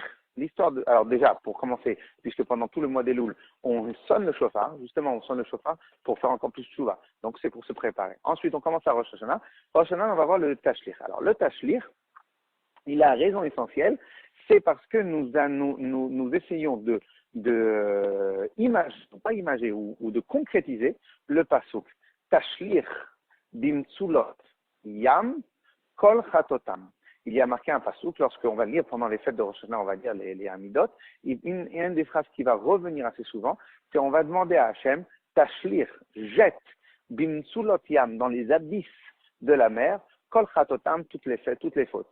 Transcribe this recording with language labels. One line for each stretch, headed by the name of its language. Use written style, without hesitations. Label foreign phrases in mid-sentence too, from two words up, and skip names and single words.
French: Alors déjà, pour commencer, puisque pendant tout le mois d'Elul, on sonne le shofar, justement, on sonne le shofar pour faire encore plus tchouva. Donc c'est pour se préparer. Ensuite, on commence à Rosh Hashanah. Rosh Hashanah, on va voir le Tashlir. Alors le Tashlir, il a raison essentielle, c'est parce que nous essayons de pas imager ou de concrétiser le pasuk.
Hebrew: תשליך במצולות ים כל חטאתם.
French: Il y a marqué un pasuk, lorsqu'on va lire pendant les fêtes de Rosh Hashanah, on va dire les Hamidot, et une des phrases qui va revenir assez souvent, c'est on va demander à Hachem, Tashlich, jette,
Hebrew: במצולות ים,
French: dans les abysses de la mer,
Hebrew: כל חטאתם,
French: toutes les fautes.